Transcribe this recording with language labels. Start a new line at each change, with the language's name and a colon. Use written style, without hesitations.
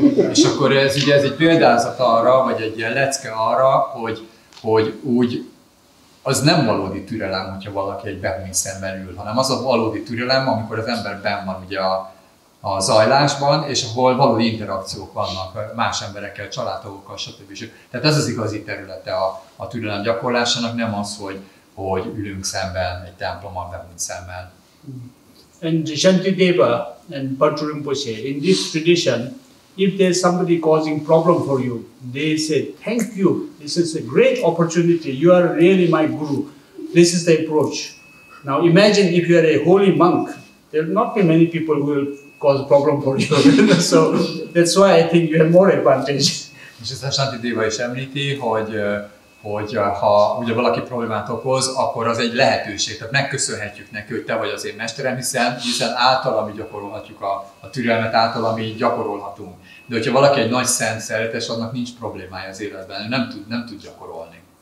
Hungarian: És akkor ez egy példázat arra, vagy egy ilyen lecke arra, hogy úgy az nem valódi türelem, hogyha valaki egy behúnyszemben ül, hanem az a valódi türelem, amikor az ember benn van ugye a zajlásban, és ahol valódi interakciók vannak más emberekkel, családtagokkal, stb. Tehát ez az igazi területe a türelem gyakorlásának, nem az, hogy ülünk szemben egy templomban, behúnyt szemmel.
English: And Santidéva and Pancho Rinpoche, in this tradition, if there's somebody causing problem for you, they say, thank you, this is a great opportunity, you are really my guru. This is the approach. Now imagine if you are a holy monk, there will not be many people who will cause problem for you. So that's why I think you have more advantage.
Hungarian: És ezt a Santidéva is említi, hogy ha ugye valaki problémát okoz, akkor az egy lehetőség. Tehát megköszönhetjük neki, hogy te vagy az én mesterem, hiszen általa mi gyakorolhatjuk a türelmet, általa mi gyakorolhatunk. De hogyha valaki egy nagy szent szeretes, annak nincs problémája az életben, ő nem tud gyakorolni.